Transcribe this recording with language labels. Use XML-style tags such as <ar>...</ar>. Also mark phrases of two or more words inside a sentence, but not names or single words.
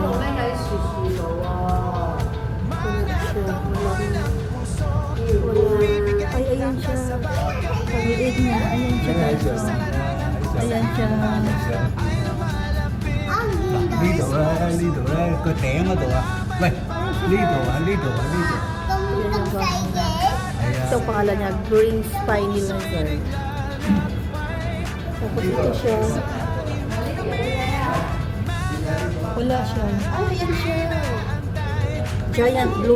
<tl>Wala siya. Ay, ayan siya. Pag-iid niya. Ayan siya guys. Ayan siya. Dito, dito.</tl> <vi>Cơ trẻ mà tụi à. Đây,</vi> <tl>dito, dito. Ito ang pangalan niya, Green Spiny Lizard. Tapos ito siya. Wala siya. Ay, ayan siya. Giant Blue.</tl>